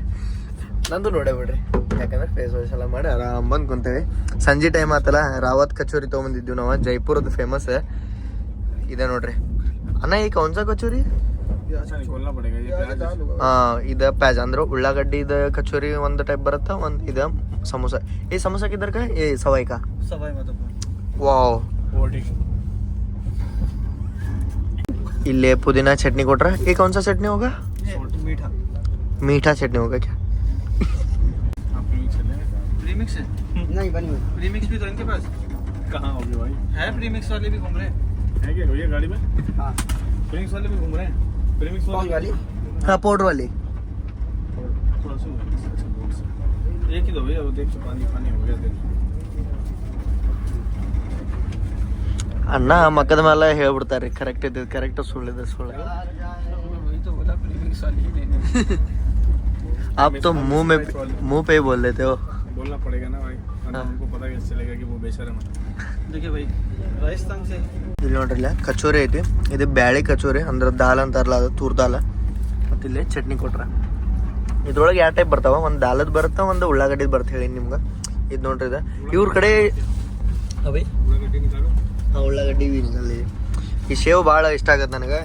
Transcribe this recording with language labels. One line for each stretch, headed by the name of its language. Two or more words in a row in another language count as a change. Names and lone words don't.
Kannada: ನಂದು ನೋಡೇ ಬಿಡ್ರಿ, ಯಾಕಂದ್ರೆ
English: face wash
Kannada: ಎಲ್ಲ ಮಾಡಿ ಆರಾಮ್ ಬಂದು ಕುಂತೇವಿ. ಸಂಜೆ ಟೈಮ್ ಆತಲ್ಲ, ರಾವತ್ ಕಚೋರಿ ತೊಗೊಂಬಂದಿದ್ವಿ ನಾವು. ಜೈಪುರದ ಫೇಮಸ್ ಇದೆ ನೋಡ್ರಿ. ಅಣ್ಣ ಈ ಕೌನ್ಸ ಕಚೋರಿ ಇದು ಪ್ಯಾಜ್ ಅಂದ್ರೆ ಉಳ್ಳಾಗಡ್ಡಿದ ಕಚೋರಿ ಒಂದು ಟೈಪ್ ಬರುತ್ತೆ, ಒಂದು ಇದು ಸಮೋಸ.
Hindi: ಈ ಸಮೋಸ किधर का ये सवाई का ವಾವ್.
Kannada: ಇಲೆ ಪುದೀನಾ ಚಟ್ನಿ ಕೊಟ್ರಾ.
Hindi: ये कौन सा चटनी होगा? मीठा चटनी होगा क्या? प्रीमिक्स है? नहीं बनी हुई। प्रीमिक्स भी तो इनके पास कहाँ होगी भाई? है प्रीमिक्स वाले भी घूम रहे हैं। है क्या भैया गाड़ी में? हाँ प्रीमिक्स वाले भी घूम रहे हैं। प्रीमिक्स वाली हाँ पाउडर वाली थोड़ा सा एक ही दो भैया, वो देख पानी हो गया देख.
Kannada: ಅಣ್ಣ ಮಕ್ಕದ ಮೇಲೆ ಹೇಳ್ಬಿಡ್ತಾರೆ ಕರೆಕ್ಟ್ ಇದ್ದಿದ್ದು ಕರೆಕ್ಟ್, ಸುಳ್ಳಿದ್ರೆ ಸುಳ್ಳು.
Hindi: आप तो मुंह पे ही बोल देते हो. बोलना पड़ेगा ना भाई, उनको पता कैसे चलेगा कि वो बेशर्म है. देखिए भाई राजस्थान से
Kannada: ಇಲ್ಲಿ ನೋಡ್ರಿಲ್ಲ ಕಚೋರಿ ಐತಿ. ಇದು ಬ್ಯಾಳಿ ಕಚೋರಿ ಅಂದ್ರೆ ದಾಲ್ ಅಂತಾರಲ್ಲ, ಅದು
Hindi: तूर दाल.
Kannada: ಮತ್ತು ಇಲ್ಲಿ ಚಟ್ನಿ ಕೊಟ್ರ. ಇದ್ರೊಳಗೆ ಯಾವ ಟೈಪ್ ಬರ್ತಾವ, ಒಂದು ದಾಲದ್ ಬರುತ್ತೆ, ಒಂದು ಉಳ್ಳಾಗಡ್ಡಿದ್ ಬರುತ್ತೆ. ಹೇಳಿ ನಿಮ್ಗೆ ಇದು ನೋಡ್ರಿ. ಇದು ಇವ್ರ ಕಡೆ ಉಳ್ಳಾಗಡ್ಡಿ ಅಲ್ಲಿ ಈ ಶೇವ್ ಭಾಳ ಇಷ್ಟ ಆಗತ್ತೆ ನನಗೆ.